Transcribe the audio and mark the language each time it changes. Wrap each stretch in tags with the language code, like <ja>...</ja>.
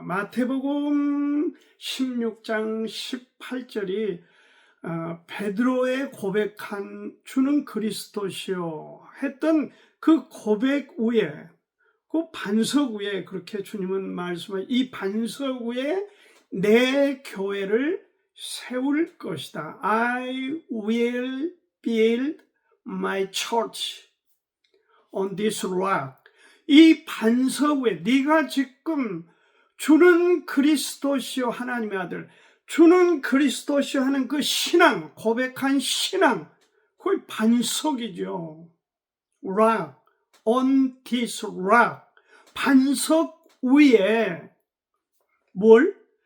<ko>마태복음 16장 18절이 베드로의 고백한 주는 그리스도시요 했던 그 고백 위에 그 반석 위에 그렇게 주님은 말씀하신 이 반석 위에 내 교회를 세울 것이다.</ko> <en>I will build my church on this rock.</en> <ko>이 반석 위에 네가 지금 주는 그리스도시요 하나님의 아들 주는 그리스도시요 하는 그 신앙, 고백한 신앙, 거의 반석이죠.</ko> <en>rock, on this rock.</en> <ko>반석 위에 뭘?</ko>